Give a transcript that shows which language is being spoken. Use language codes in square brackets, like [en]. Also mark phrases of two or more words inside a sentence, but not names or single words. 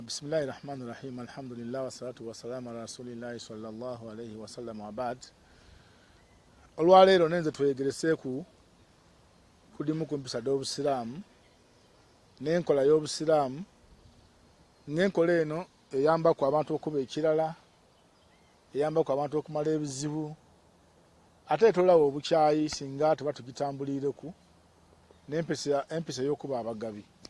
[ar] بسم الله الرحمن الرحيم الحمد لله والصلاة والسلام على رسول الله صلى الله عليه وسلم وبعد. [lg] Olwaleero nenze twegereseeku kudimu ku mpisa d'obusiraamu n'enkola y'obusiraamu ng'enkola eno eyambaku abantu okuba ekirala, eyambaku abantu okumala ebizibu, ate etolawo obukyayi singa tuba tugitambulireku, n'empisa y'okuba abagabi.